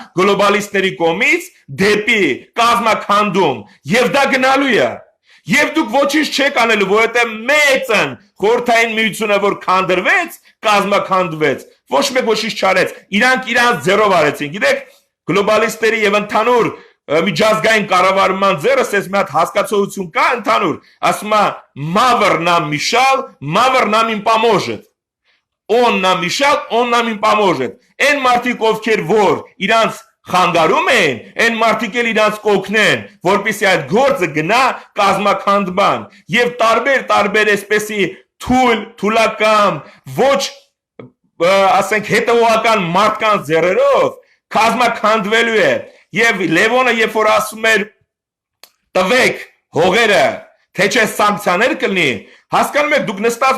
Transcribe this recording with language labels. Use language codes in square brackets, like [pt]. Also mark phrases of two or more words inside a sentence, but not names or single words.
[hy] գլոբալիստների կողմից դեպի կազմաքանդում, եւ դա գնալու է։ Եվ դուք ոչինչ չեք անելու, որովհետև մեծն խորհրդային միությունը որ քանդրվեց, կազմաքանդվեց, ոչ մեկ ոչինչ չարեց, իրանք իրանց ձեռով արեցին, գիտեք, գլոբալիստների եւ ընդհանուր միջազգային կառավարման ձեռս էս մի հատ հասկացողություն կա ընդհանուր, ասում է «Մավր нам мешал, [ru] мавр нам им поможет». Он нам мешал, он нам им поможет։ [hy] Այն մարդիկ ովքեր որ իրանց խանգարում են, այն մարդիկ էլ իրանց կօգնեն, որպեսզի այդ գործը գնա կազմաքանդման եւ տարբեր այսպեսի թուլական, ոչ ասենք հետեւողական մարդկանց ձեռերով կազմաքանդվելու է։ Եվ Լևոնը երբ որ ասում էր տվեք հողերը, թե չէ սանկցիաներ կլինի, հասկանում եք, դուք նստած